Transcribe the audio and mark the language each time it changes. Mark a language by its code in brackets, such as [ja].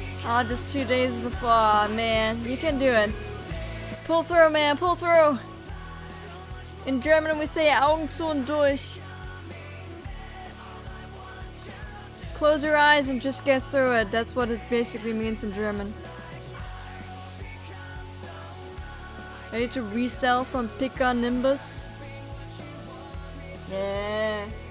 [en] Oh, just 2 days before. Oh, man, you can do it. Pull through, man, pull through. In German we say [de] Augen zu und durch. [en] Close your eyes and just get through it. That's what it basically means in German. Ready to resell some Pika Nimbus? Yeah.